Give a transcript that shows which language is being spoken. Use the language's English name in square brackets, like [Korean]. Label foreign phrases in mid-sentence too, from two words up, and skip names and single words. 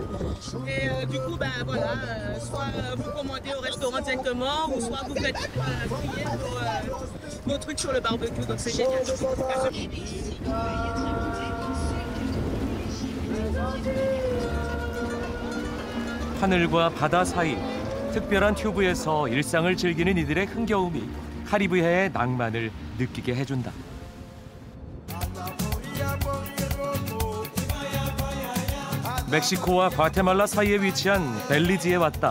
[French] Et du coup, ben voilà, soit vous commandez au restaurant directement, ou soit vous faites griller vos trucs sur le barbecue. Donc c'est génial. [Korean] 하늘과 바다 사이 특별한 튜브에서 일상을 즐기는 이들의 흥겨움이 카리브해의 낭만을 느끼게 해준다. 멕시코와 과테말라 사이에 위치한 벨리지에 왔다.